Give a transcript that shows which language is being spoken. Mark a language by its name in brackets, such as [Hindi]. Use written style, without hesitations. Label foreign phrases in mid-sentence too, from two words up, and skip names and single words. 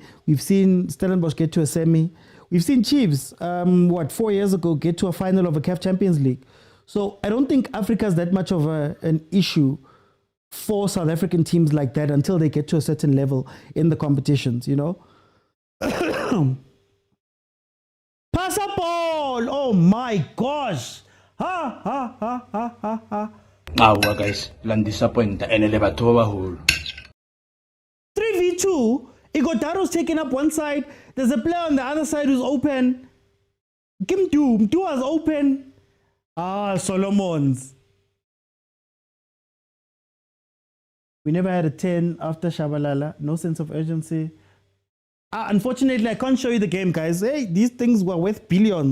[English] We've seen Stellenbosch get to a semi. We've seen Chiefs, 4 years ago, get to a final of a CAF Champions League. So I don't think Africa's that much of an issue for South African teams like that until they get to a certain level in the competitions, you know? Pass a ball! Oh my gosh! Ha ha ha ha ha ha. [Southern Sotho] Awa guys, lang disappoint ene le batho ba baholo. [English] 3v2. Igotaro's taking up one side. There's a player on the other side who's open. Mdu was open. Solomons. We never had a 10 after Shabalala. No sense of urgency. Unfortunately, I can't show you the game, guys. Hey, these things were worth billions.